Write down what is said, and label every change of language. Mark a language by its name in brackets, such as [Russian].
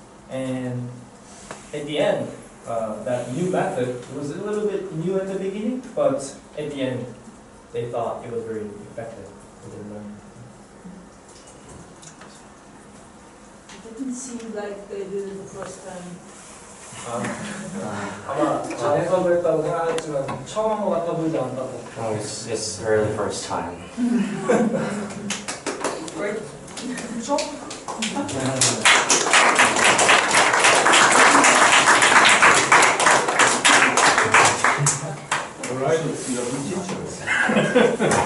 [English] And at the end, that new method was a little bit new at the beginning, but at the end, they thought it was very effective for their learning. It didn't seem like they did it the first time. [Korean] 아마 잘해서 했다고 생각했지만 처음 한 것 같아 보이지 않다고. [English] No, it's really the first time. Great. Good job. Alright.